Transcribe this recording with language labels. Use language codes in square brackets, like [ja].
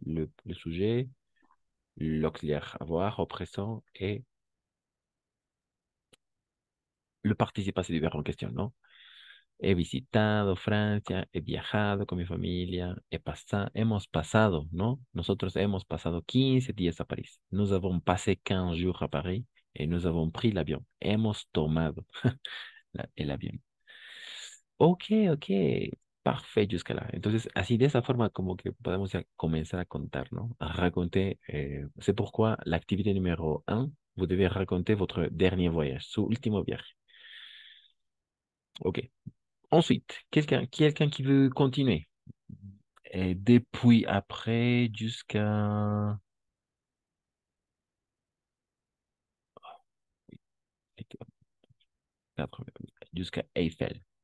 [fr] Le sujet, l'auxiliaire avoir au présent et le participe passé du verbe en question, ¿no? [es] He visitado Francia, he viajado con mi familia, hemos pasado, ¿no? Nosotros hemos pasado 15 días a París. [fr] Nous avons passé 15 jours à Paris et nous avons pris l'avion. [es] Hemos tomado el avión. Ok, ok. [fr] Parfait jusqu'à là. [es] Entonces, así de esa forma como que podemos ya comenzar a contar, ¿no? [fr] A raconter, c'est pourquoi l'activité numéro un, vous devez raconter votre dernier voyage, [es] su último viaje. [fr] OK. Ensuite, quelqu'un qui veut continuer. Et depuis après jusqu'à jusqu'à Eiffel.